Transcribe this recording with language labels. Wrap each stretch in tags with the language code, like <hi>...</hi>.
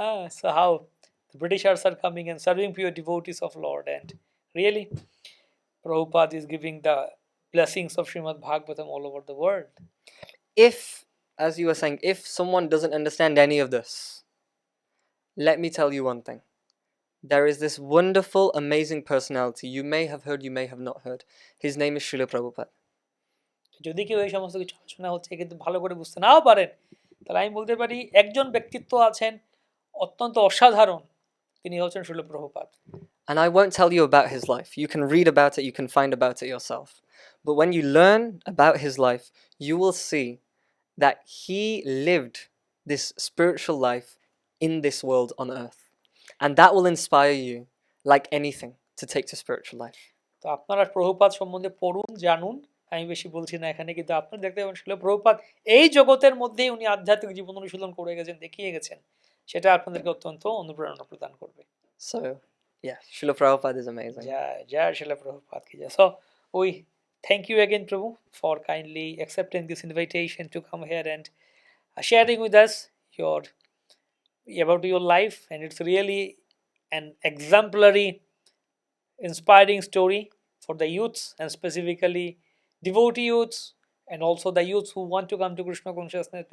<en>So how the Britishers are coming and serving pure devotees of Lord, and really Prabhupada is giving the blessings of Srimad Bhagavatam all over the world. If, as you were saying, if someone doesn't understand any of this, let me tell you one thing. There is this wonderful, amazing personality. You may have heard, you may have not heard. His name is Srila Prabhupada.</en> <bn>যদি কেউ এই সমস্ত কিছু আলোচনা হচ্ছে কিন্তু ভালো করে বুঝতে নাও পারেন, তাহলে আমি বলতে পারি একজন ব্যক্তিত্ব আছেন অত্যন্ত অসাধারণ, তিনি হচ্ছেন Srila Prabhupada.</bn> <en>And I won't tell you about his life. You can read about it, you can find about it yourself. But when you learn about his life, you will see that he lived this spiritual life in this world on earth. And that will inspire you like anything to take to spiritual life.</en> <bn>তো আপনারা প্রভুপাদ সম্বন্ধে পড়ুন, জানুন, আমি বেশি বলছি না এখানে, কিন্তু আপনারা দেখতে পাবেন শ্রীল প্রভুপাদ এই জগতের মধ্যেই উনি আধ্যাত্মিক জীবন অনুশীলন করে গেছেন, দেখিয়ে গেছেন, সেটা আপনাদেরকে অত্যন্ত অনুপ্রেরণা প্রদান করবে।</bn> <en>So yeah, Srila Prabhupada is amazing.</en> <hi>Jai Srila Prabhupada ki jai.</hi> <en>So we thank you again, Prabhu, for kindly accepting this invitation to come here and sharing with us about your life, and it's really an exemplary, inspiring story for the youths, and specifically devotee youths, and also the youths who want to come to Krishna consciousness.</en>